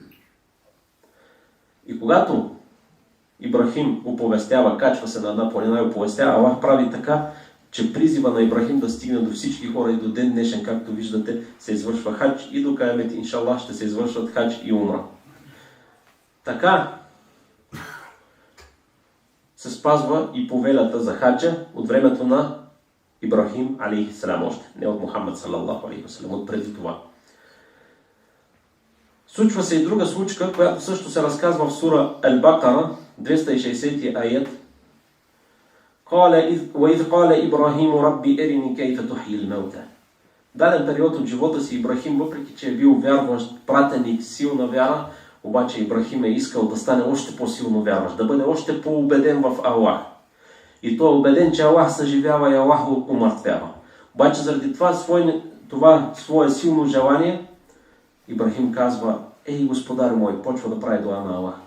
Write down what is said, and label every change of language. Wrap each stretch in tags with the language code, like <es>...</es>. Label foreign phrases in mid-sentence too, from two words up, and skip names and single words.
<bg>И когато Ибрахим оповестява, качва се на една планина и оповестява, Аллах прави така, че призива на Ибрахим да стигне до всички хора и до ден днешен, както виждате, се извършва хадж и до каямет, иншаллах, ще се извършват хадж и умра. Така се спазва и повелята за хаджа от времето на Ибрахим алейхиссалам още, не от Мухаммад</bg> <ar>صلى الله عليه وسلم,</ar> <bg>от преди това. Случва се и друга случка, която също се разказва в сура Ал-Бакара, 260 аят.</bg> <ar>وَإِذْ قَالَ إِبْرَاهِيمُ رَبِّ أَرِنِي كَيْفَ تُحْيِي الْمَوْتَى.</ar> <bg>Даден период от живота си Ибрахим, въпреки че е бил вярващ, пратеник, силна вяра, обаче Ибрахим е искал да стане още по-силно вярващ, да бъде още по-убеден в Аллах. И той е убеден, че Аллах съживява и Аллах го умъртвява. Обаче заради това свое силно желание, Ибрахим казва: Ей, Господар мой, почва да прави дуа на Аллах.</bg>